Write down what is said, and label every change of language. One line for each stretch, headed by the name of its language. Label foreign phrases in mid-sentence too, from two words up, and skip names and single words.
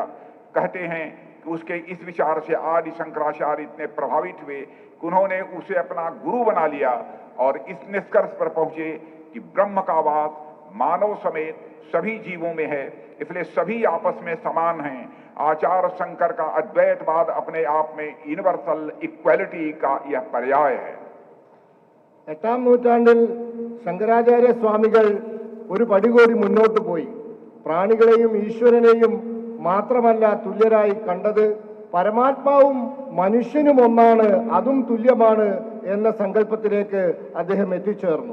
Hindi: कहते हैं कि उसके इस विचार से आदि शंकराचार्य इतने प्रभावित हुए कि उन्होंने उसे अपना गुरु बना लिया और इस निष्कर्ष पर पहुंचे कि ब्रह्म का वास मानव समेत सभी जीवों में है, इसलिए सभी आपस में समान हैं। आचार्य शंकर का अद्वैतवाद अपने आप में
English: universal equality
Hindi: का यह पर्याय है।
Malayalam: 8ാം നൂറ്റാണ്ടിൽ ശങ്കരാചാര്യ സ്വാമികൾ ഒരു പടി കൂടി മുന്നോട്ട് പോയി. പ്രാണികളെയും ഈശ്വരനെയും മാത്രമല്ല തുല്യരായി കണ്ടത്, പരമാത്മാവും മനുഷ്യനും ഒന്നാണ്, അതും തുല്യമാണ് എന്ന സങ്കല്പത്തിലേക്ക് അദ്ദേഹം എത്തിച്ചേർന്നു.